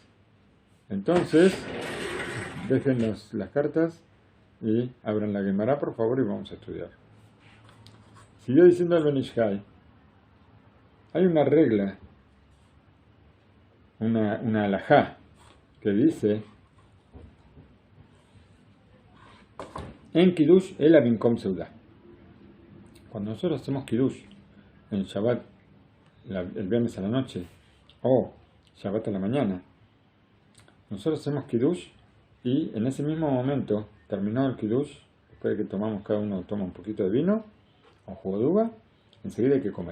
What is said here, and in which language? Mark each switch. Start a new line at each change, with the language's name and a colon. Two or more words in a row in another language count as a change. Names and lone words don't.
Spanish: Entonces, dejen las cartas y abran la Gemara, por favor, y vamos a estudiar. Siguió diciendo el Ben Ish Chai, hay una regla, una halajá, que dice
Hebrew: אין קידוש אלא במקום סעודה.
Spanish: Cuando nosotros hacemos Kiddush en Shabbat, el viernes a la noche, o Shabbat a la mañana, nosotros hacemos Kiddush y en ese mismo momento, terminado el Kiddush, después de que cada uno toma un poquito de vino o jugo de uva, enseguida hay que comer.